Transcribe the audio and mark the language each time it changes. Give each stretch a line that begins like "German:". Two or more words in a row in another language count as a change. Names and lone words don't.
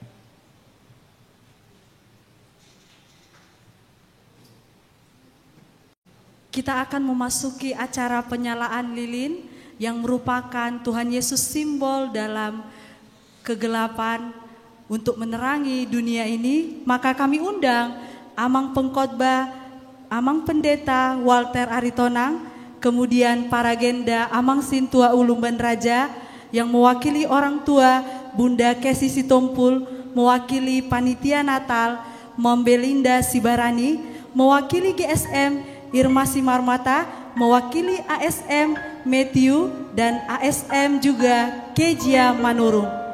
Indonesian: Kita akan memasuki acara penyalaan lilin yang merupakan Tuhan Yesus simbol dalam kegelapan untuk menerangi dunia ini. Maka kami undang Amang Pengkhotbah, Amang Pendeta Walter Aritonang, kemudian para Genda Amang Sintua Ulumban Raja yang mewakili orang tua Bunda Kesi Sitompul, mewakili Panitia Natal Mom Belinda Sibarani, mewakili GSM Irma Simarmata, mewakili ASM Matthew, dan ASM juga Kejia Manurung.